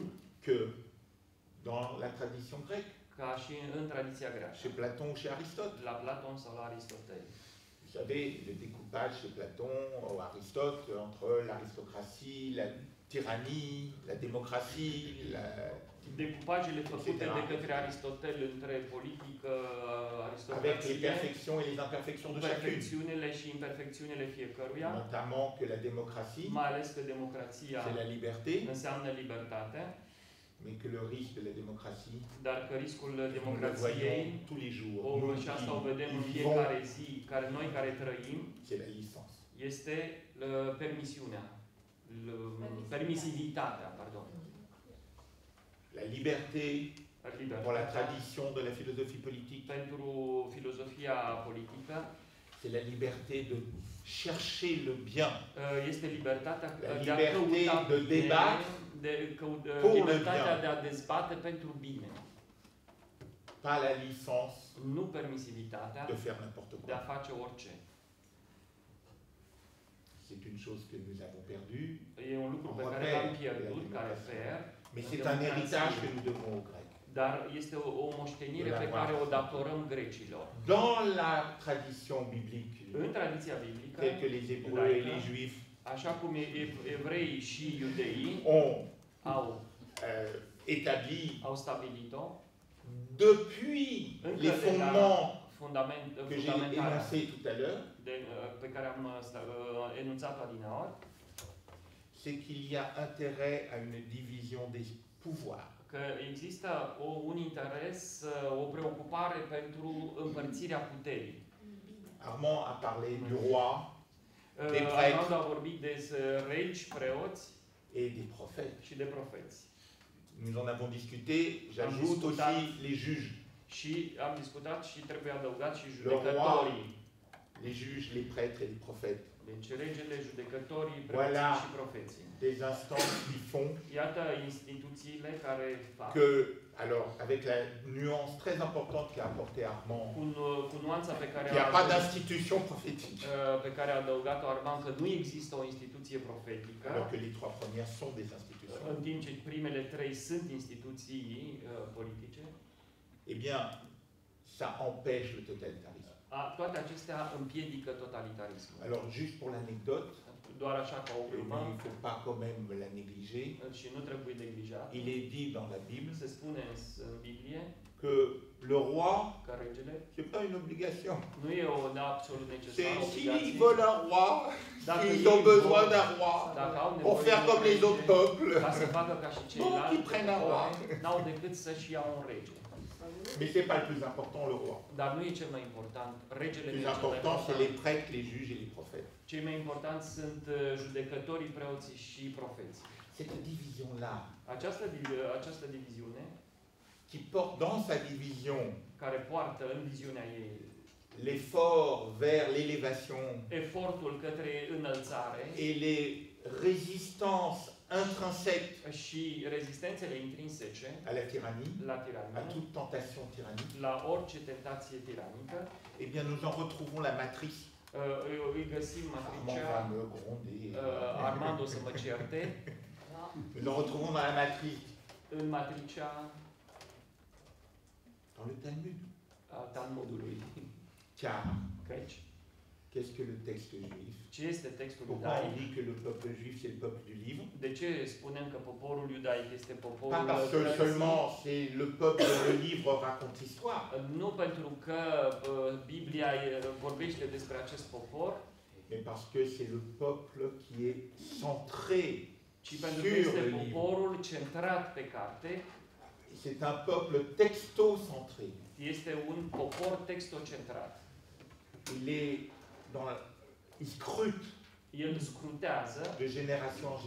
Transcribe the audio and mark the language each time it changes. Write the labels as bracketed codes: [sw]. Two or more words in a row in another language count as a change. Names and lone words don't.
[fr] Que dans la tradition grecque. [ro] Ca și în tradiția greacă. [fr] Chez Platon ou chez Aristote. [ro] La Platon sau la Aristotel. [fr] Vous savez, le découpage chez Platon ou Aristote entre l'aristocratie, la tyrannie, la démocratie, [ro] Decupajele făcute de către Aristotel între politică, aristocrație, [fr] avec les perfections et les imperfections de chacune. [ro] Perfecțiunile și imperfecțiunile fiecăruia. [fr] Notamment que la démocratie, [ro] mai ales că democrația [fr] c'est la liberté, [ro] înseamnă libertate. [fr] Mais que le risque de la démocratie, [ro] dar că riscul democrației, [fr] tous les jours, [ro] și asta o vedem în fiecare zi, noi care trăim, [fr] c'est la licence. [ro] Este permisiunea, permisivitatea, [fr] pardon. La liberté pour la tradition de la philosophie politique. [ro] Pentru filozofia politică, [fr] c'est la liberté de chercher le bien. [ro] Este libertatea de a căuta [fr] de débattre. [ro] Libertatea de a dezbate pentru bine. [fr] Pas la licence. [ro] Nu permisivitatea [fr] de faire n'importe quoi. [ro] De a face orice. [fr] C'est une chose que nous avons perdue. [ro] E un lucru pe care l-am pierdut, care fer. [fr] Mais c'est un héritage que nous devons aux Grecs. [ro] Dar este o moștenire pe care o datorăm grecilor. [fr] Dans la tradition biblique. [ro] În tradiția biblică. [fr] Telle que les Hébreux et les Juifs. [ro] Așa cum evreii și iudeii au [fr] établi, [ro] au stabilit-o [fr] depuis les fondements que j'ai énoncés tout à l'heure, [ro] pe care am enunțat-o adineauri, [fr] c'est qu'il y a intérêt à une division des pouvoirs. [ro] Că există un interes, o preocupare pentru împărțirea puterii. [fr] Armand a parlé du roi, des prêtres, [ro] Armand a vorbit de regi, preoți [fr] et des prophètes. [ro] Și de profeți. [fr] Nous en avons discuté, j'ajoute aussi les juges. [ro] Și am discutat și trebuie adăugat și judecătorii. [fr] Les juges, les prêtres et les prophètes. [ro] Deci regele, judecătorii, preoții și profeții. [fr] Des instances qui font. [ro] Iată instituțiile care fac. [fr] Que, alors, avec la nuance très importante qu'a apportée Armand. [ro] Cu nuanța pe care [fr] il n'y a pas d'institution prophétique. [ro] Pe care a adăugat-o Armand, că nu există o instituție profetică. [fr] Alors que les trois premières sont des institutions. [ro] În timp ce primele trei sunt instituții politice. [fr] Eh bien, ça empêche le totalitarisme. [ro] Toate acestea împiedică totalitarismul. [fr] Alors, juste pour l'anecdote, [ro] doar așa ca o glumă, [fr] il ne faut pas quand même la négliger. [ro] Și nu trebuie neglijat. [fr] Il est dit dans la Bible. [ro] Se spune în Biblie [fr] que le roi, c'est pas une obligation. [ro] Nu e o absolut necesară. [fr] S'ils veulent un roi, ils ont besoin d'un roi pour faire comme les autres peuples. Bon, ils prennent un roi. [ro] N-au decât să-și iau un rege. [fr] Mais c'est pas le plus important, le roi. [ro] Dar nu e cel mai important. Regele [fr] le plus important, c'est les prêtres, les juges et les prophètes. [ro] Cei mai importanți sunt judecătorii, preoții și profeții. [fr] Cette division-là, [ro] această diviziune, [fr] qui porte dans sa division, [ro] care poartă în viziunea ei, [fr] l'effort vers l'élévation, [ro] efortul către înălțare, [fr] et les résistances intrinsèques [ro] și rezistențele intrinsece [fr] à la tyrannie, à toute tentation tyrannique, [ro] la orice tentație tiranică, [fr] eh bien nous en retrouvons la matrice. [ro] Îi găsim matricea. Armand o să mă certe. [fr] Nous en retrouvons dans la matrice. [ro] În matricea [fr] dans le Talmud. [ro] Talmudului. [fr] Car [ro] Căci [fr] qu'est-ce que le texte juif? [ro] Ce este textul [fr] Pourquoi [ro] iudaic? [fr] on dit que le peuple juif c'est le peuple du livre? [ro] De ce spunem că poporul iudaic este poporul [fr] Pas parce que seulement c'est le peuple dont le livre raconte l'histoire. [ro] Nu pentru că Biblia vorbește despre acest popor, [fr] mais parce que c'est le peuple qui est centré [ro] ci pentru că este poporul centrat pe carte [fr] C'est un peuple texto-centré. [ro] Este un popor textocentrat. [fr] Il scrute [ro] El scrutează [fr] de génération en